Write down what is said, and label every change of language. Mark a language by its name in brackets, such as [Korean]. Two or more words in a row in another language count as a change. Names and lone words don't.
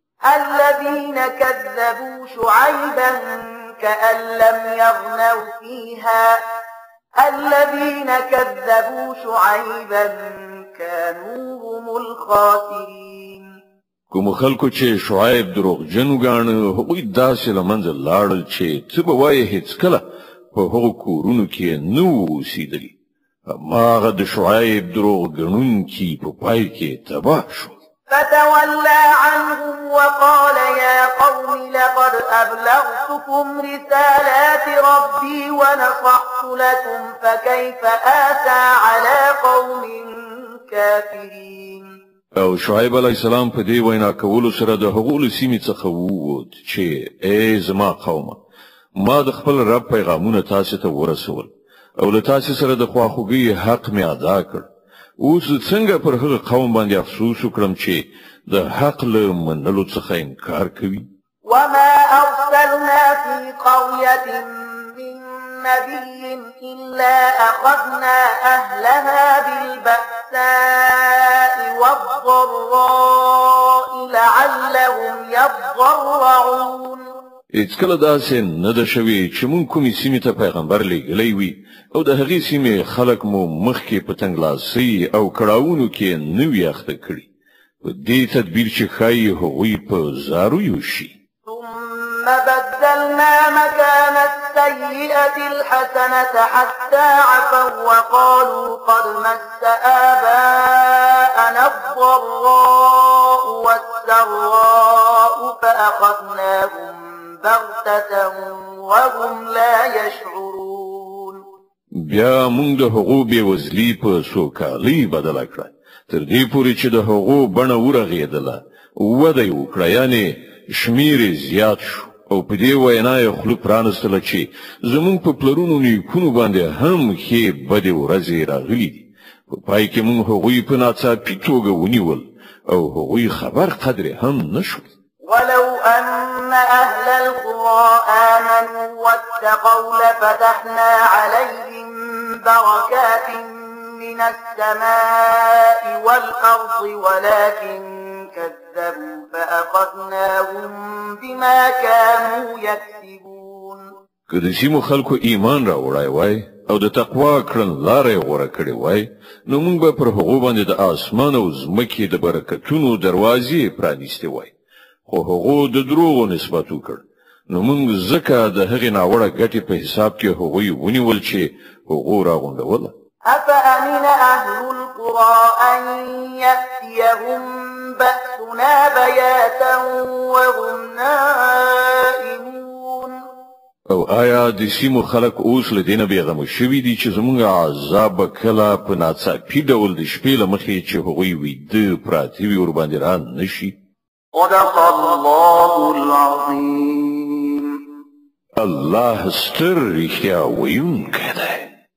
[Arabic] الذين كذبوا شعيبا كأن لم يغنوا فيها الذين كذبوا شعيبا كانوا هم الخاسرين. [Pashto] کوم خلکو چې شعیب دروغجن وګاڼه هغوی داسې له منځه لاړل چې څه به وایي هېڅکله په هغو کورونو کې نه وو اوسېدلي. هماغه د شعیب دروغ ګڼونکي په پای کې تباه شو. [Arabic] فتولى عنهم وقال يا قوم لقد أبلغتكم رسالات ربي ونصحت لكم فكيف آسى على قوم كافرين. [Pashto] او شعیب [Arabic] علیه السلام [Pashto] په دې وینا کولو سره د هغو له سیمې څخه ووت چې ای زما قومه ما د خپل رب پیغامونه تاسو ته ورسول او له تاسو سره د خواخوږۍ حق مې ادا کړ. اوس څنګه پر هغه قوم باندې افسوس وکړم چې د حق له منلو څخه انکار کوي. [Arabic] وما أرسلنا في قرية من نبي إلا أخذنا أهلها بالبأساء والضراء لعلهم يضرعون. [Pashto] هیڅکله داسې نه ده شوې چې مونږ کومې سیمې ته پیغمبر لېږلی وي او د هغې سیمې خلک مو مخکې په تنګلاسۍ او کړاوونو کې نه وي اخته کړي. په دې تدبیر چې ښایي هغوی په زارویو شي. [Arabic] ثم بدلنا مكان السيئة الحسنة حتى عفوا وقالوا قد مس آباءنا الضراء والسراء فأخذناهم بغتة وهم لا يشعرون. [Pashto] بیا مونږ د هغو بېوزلي په سوکالۍ بدله کړه تر دې پورې چې د هغو بڼه ورغېدله وده یې وکړه یعنې شمیر یې زیات شو او په دې وینا یې خوله پرانستله چې زمونږ په پلرونو نیکونو باندې هم ښې بدې ورځې راغلي دي. په پای کې مونږ هغوی په ناڅاپي توګه ونیول او هغوی خبر قدرې هم نه شول. [Arabic] ولو أن أهل القرى آمنوا واتقوا لفتحنا عليهم بركات من السماء والأرض ولكن كذبوا فأخذناهم بما كانوا يكسبون. [Pashto] که د سیمو خلکو ایمان راوړی وای او د تقوا کړنلاره یې غوره کړې وای نو موږ به پر هغو باندې د اسمان او ځمکې د برکتونو دروازې پرانیستې وای. خو هغو د دروغو نسبت وکړ نو موږ ځکه د هغې ناوړه ګټې په حساب کې هغوی ونیول چې هغو راغونډوله. [Arabic] أفأمن أهل القرى أن يأتيهم بأسنا بياتا وهم نائمون. [Pashto] او آیا د سیمو خلک اوس له دینه بېغمه شوي دي چې زموږ عذاب به کله په ناڅاپي ډول د شپې له مخې چې هغوی ویده پراته وي ورباندې را نشي؟ [Arabic] صدق الله العظيم. [Pashto] الله ستر رښتیا ویونکی دی.